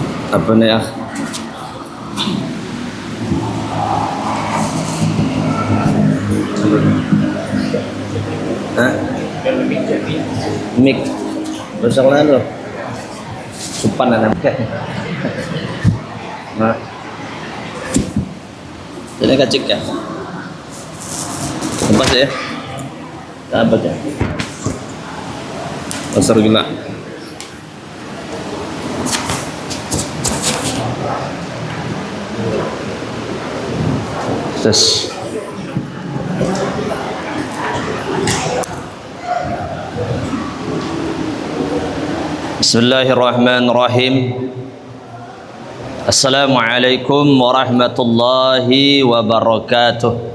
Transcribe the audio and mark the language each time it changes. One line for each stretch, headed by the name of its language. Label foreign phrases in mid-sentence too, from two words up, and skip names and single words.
Indonesian: Apa nih ya? Hah? Mik. Rusak lah lo.
Banjar: Supan anak. Nah. Ini kacik ya.
Indonesian: Lepas ya. Apa ya? Besar gila. Tes.
Arabic: Bismillahirrahmanirrahim. السلام عليكم ورحمة الله وبركاته.